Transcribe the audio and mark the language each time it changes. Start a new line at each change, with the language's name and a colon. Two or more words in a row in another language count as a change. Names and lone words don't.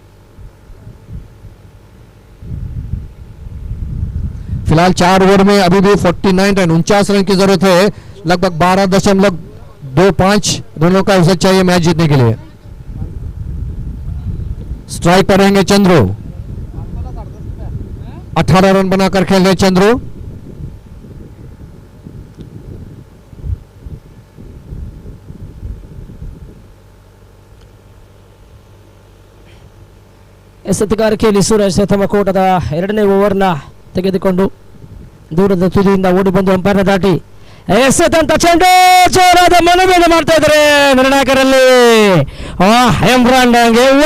Hindi: फिलहाल 4 ओवर में अभी भी 49 रन 49 रन की जरूरत है। लगभग 12.25 रनों का औसत चाहिए मैच जीतने के लिए। स्ट्राइक पर रहेंगे चंद्रू। 18 रन बनाकर खेल रहे चंद्रू।
Kannada: ಎಸೆತಗಾರಿಕೆಯಲ್ಲಿ ಸೂರಜ್ ತಮಕೋಟದ 2ನೇ ಓವರ್ನ ತೆಗೆದುಕೊಂಡು ದೂರದ ತುದಿಯಿಂದ ಓಡಿ ಬಂದು ಅಂಪೈರ್ನ ದಾಟಿ ಎಸೆತಂತ ಚೆಂಡು ಜೋರಾದ ಮನವಿಯನ್ನು ಮಾಡ್ತಾ ಇದ್ದಾರೆ ನಿರ್ಣಾಯಕರಲ್ಲಿ ಇಮ್ರಾನ್ ಡಾಂಗೆ.